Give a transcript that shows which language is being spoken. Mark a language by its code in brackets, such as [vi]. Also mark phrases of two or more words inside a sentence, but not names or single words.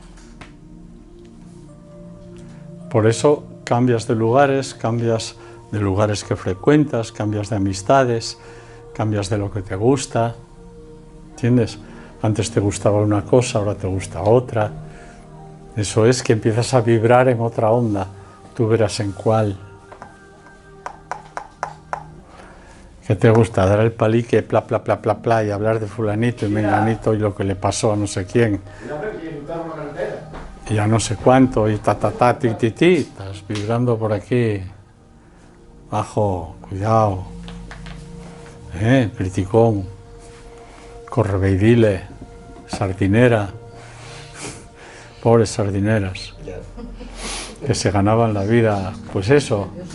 [es] Por eso cambias de lugares que frecuentas, cambias de amistades, cambias de lo que te gusta, ¿entiendes? Antes te gustaba una cosa, ahora te gusta otra. Eso es que empiezas a vibrar en otra onda, tú verás en cuál. ¿Qué te gusta? Dar el palique, pla, pla, pla, pla, pla, y hablar de fulanito y menganito y lo que le pasó a no sé quién. Y a no sé cuánto, y ta, ta, ta, ti, ti, ti. Estás vibrando por aquí. Bajo, cuidado. Criticón. Correveidile. Sardinera. Pobres sardineras. Que se ganaban la vida. Pues eso.